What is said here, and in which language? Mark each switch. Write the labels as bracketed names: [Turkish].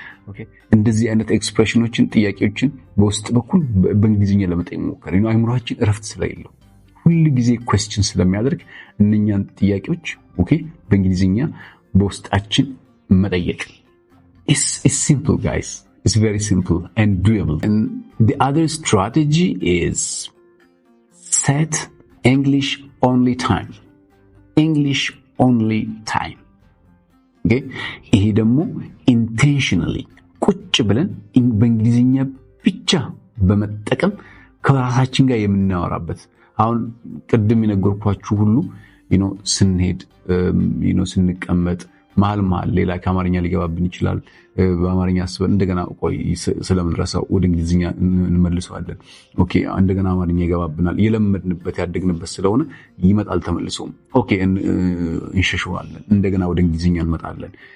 [Amharic] Okay, እንደዚህ አይነት ኤክስፕሬሽኖችን ጥያቄዎችን በውስጥ በኩል በእንግሊዝኛ ለመጠየቅ ሞክር። አይምሮአችን እረፍት ስለሌለው ሁሉ ጊዜ question ስለሚያደርግ እነኛን ጥያቄዎች ኦኬ በእንግሊዝኛ በውስጣችን መጠየቅ። [English] It's simple, guys. It's very simple and doable. And the other strategy is set English only time. English only time. Okay? [Amharic] ይሄ ደግሞ intentionally ቁጭ ብለን በእንግሊዝኛ ብቻ በመጠቀም ከራሳችን ጋር የምናወራበት። አሁን ቅድም የነገርኳችሁ ሁሉ ስንሄድ ስንቀመጥ መሀል ሌላ ከአማርኛ ሊገባብን ይችላል። በአማርኛ አስበን እንደገና ቆይ ስለምንረሳው ወደ እንግሊዝኛ እንመልሰዋለን። ኦኬ እንደገና አማርኛ ይገባብናል። የለመድንበት ያደግንበት ስለሆነ ይመጣል ተመልሶ። ኦኬ እንሸሽዋለን። እንደገና ወደ እንግሊዝኛ እንመጣለን።